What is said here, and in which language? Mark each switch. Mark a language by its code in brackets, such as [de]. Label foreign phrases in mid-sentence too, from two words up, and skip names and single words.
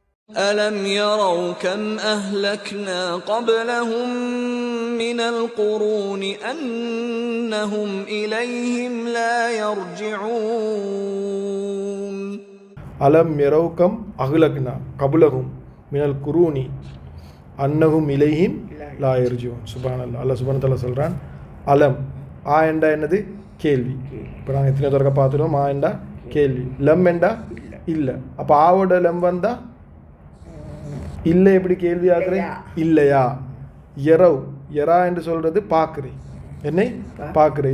[ar] أَلَمْ يَرَوْا كَمْ أَهْلَكْنَا قَبْلَهُمْ مِنَ الْقُرُونِ أَنَّهُمْ إِلَيْهِمْ لَا يَرْجِعُونَ أَلَمْ يَرَوْا كَمْ أَهْلَكْنَا قَبْلَهُمْ مِنَ الْقُرُونِ أَنَّهُمْ إِلَيْهِمْ لَا يَرْجِعُونَ சுப்ஹானல்லாஹ். الله سبحانه تعالى [ta] சொல்றான், அலம் ஆ என்றா என்னது? கேள்வி. இப்போ நாங்கள் எத்தனை தடவை பார்த்துருவோம். ஆ என்றா கேள்வி, லம் என்றா இல்லை. அப்போ ஆவோட லம் வந்தா இல்லை. எப்படி கேள்வி ஆக்குறேன்? இல்லையா. எரவ் எரா என்று சொல்றது பார்க்குறேன், என்னை பார்க்குறேன்.